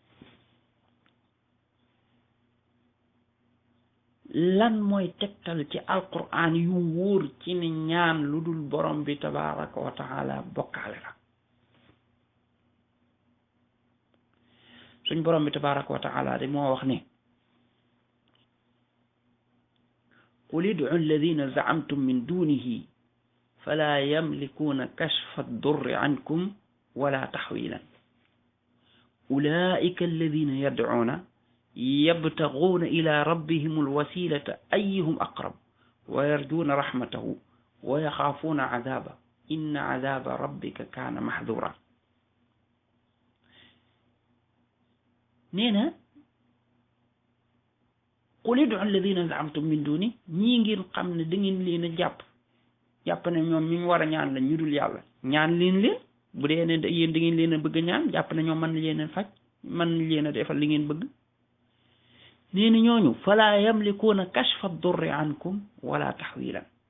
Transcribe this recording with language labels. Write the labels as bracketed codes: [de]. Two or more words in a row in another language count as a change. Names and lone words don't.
[wo] lan mooy tegtal ci alquran yu wóor ci ne ñaan lu dul borom bi [ar] تبارك وتعالى [wo] bokkaale la suñ borom bi [ar] تبارك وتعالى [wo] de moo wax ne [ar] قل ادعوا الذين زعمتم من دونه فلا يملكون كشف الضر عنكم ولا تحويلا أولئك الذين يدعون يبتغون إلى ربهم الوسيلة أيهم أقرب ويرجون رحمته ويخافون عذابه إن عذاب ربك كان محذورا neena قل ادعوا الذين زعمتم من دون [wo] ñi ngeen xam ne da ngeen leen a jàpp ne ñoom ñu war a ñaan la ñu dul yàlla ñaan leen bu dee ne yéen da ngeen leen a bëgg a ñaan jàpp ne ñoom mën na leen a faj mën na leen a defal li ngeen bëgg nee na ñooñu [ar] فلا يملكون كشف الضر عنكم ولا تحويلا